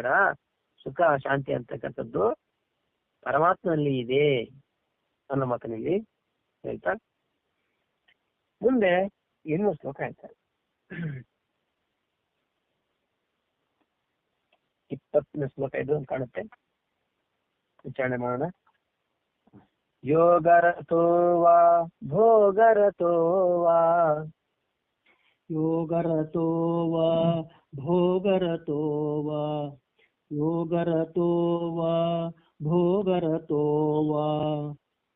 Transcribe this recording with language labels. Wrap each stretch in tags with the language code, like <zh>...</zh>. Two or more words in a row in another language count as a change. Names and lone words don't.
<kn>ಸುಖ ಶಾಂತಿ ಅಂತಕ್ಕಂಥದ್ದು ಪರಮಾತ್ಮನಲ್ಲಿ ಇದೆ ಅನ್ನೋ ಮಾತನಲ್ಲಿ ಹೇಳ್ತಾ ಮುಂದೆ ಇನ್ನೂ ಶ್ಲೋಕ ಹೇಳ್ತಾರೆ. 20ನೇ ಶ್ಲೋಕ ಇದು ಅಂತ ಕಾಣುತ್ತೆ, ವಿಚಾರಣೆ ಮಾಡೋಣ.</kn> <sa>ಯೋಗರತೋ ವಾ ಭೋಗರತೋ ವಾ, ಯೋಗರತೋ ವಾ ಭೋಗರತೋ ವಾ, ಯೋಗರತೋ ವಾ ಭೋಗರತೋ ವಾ,</sa>